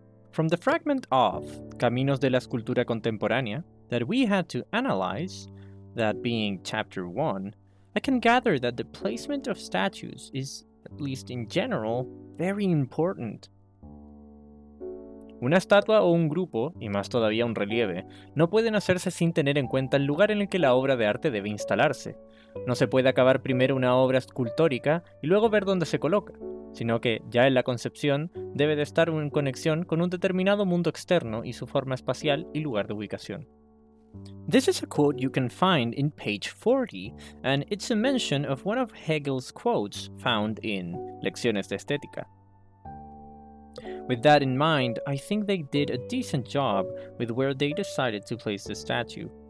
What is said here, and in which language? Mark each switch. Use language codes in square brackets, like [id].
[en] From the fragment of Caminos de la Escultura Contemporánea that we had to analyze, that being chapter 1, I can gather that the placement of statues is, at least in general, very important. [es] Una estatua o un grupo, y más todavía un relieve, no pueden hacerse sin tener en cuenta el lugar en el que la obra de arte debe instalarse. No se puede acabar primero una obra escultórica y luego ver dónde se coloca, sino que, ya en la concepción, debe de estar en conexión con un determinado mundo externo y su forma espacial y lugar de ubicación. [en] This is a quote you can find in page 40, and it's a mention of one of Hegel's quotes found in Lecciones de Estética. With that in mind, I think they did a decent job with where they decided to place the statue.